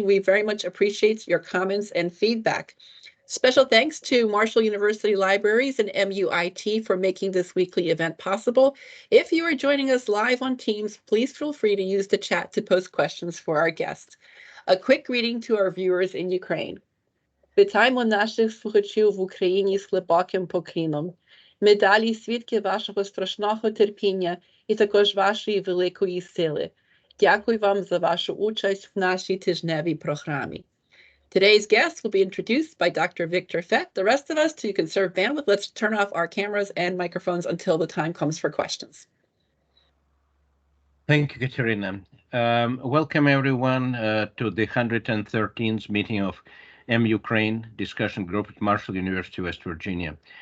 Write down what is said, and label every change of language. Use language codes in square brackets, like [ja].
[en] We very much appreciate your comments and feedback. Special thanks to Marshall University Libraries and MUIT for making this weekly event possible. If you are joining us live on Teams, please feel free to use the chat to post questions for our guests. A quick greeting to our viewers in Ukraine. [uk] Вітаємо наших слухачів в Україні з глибоким поклоном. Ми далі свідки вашого страшного терпіння і також вашої великої сили. Дякую вам за вашу участь в нашій тижневій програмі. [en] Today's guests will be introduced by Dr. Victor Fett. The rest of us, to conserve bandwidth, let's turn off our cameras and microphones until the time comes for questions. Thank you, Katerina. Welcome, everyone, to the 113th meeting of MUkraine discussion group at Marshall University, West Virginia.